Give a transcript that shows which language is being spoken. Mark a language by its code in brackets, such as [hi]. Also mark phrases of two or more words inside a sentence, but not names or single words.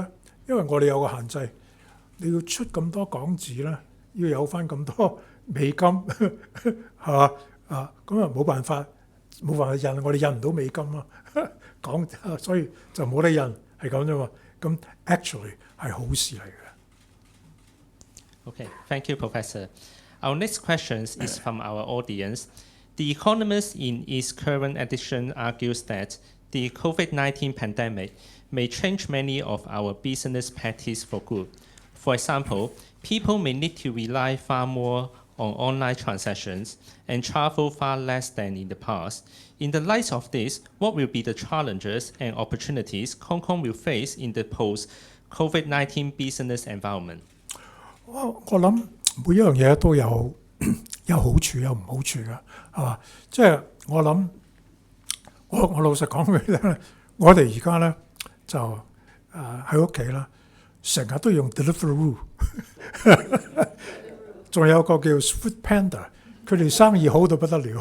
[yue] 因為我哋有個限制，你要出咁多港紙咧，要有翻咁多美金，係嘛？咁啊冇辦法印，我哋印唔到美金啊，所以就冇得印，係咁啫嘛。咁 actually 係好事嚟嘅。 [en] Okay, thank you, Professor. Our next question is from our audience. The Economist in its current edition argues that the COVID-19 pandemic may change many of our business practice for good. For example, people may need to rely far more on online transactions and travel far less than in the past. In the light of this, what will be the challenges and opportunities Hong Kong will face in the post-COVID-19 business environment? [yue] 我諗每一樣嘢都有好處有唔好處嘅，係嘛？即係我諗，我老實講俾你聽，我哋而家咧就喺屋企啦，成日都用 Deliveroo， 仲有個叫 Food Panda， 佢哋生意好到不得了。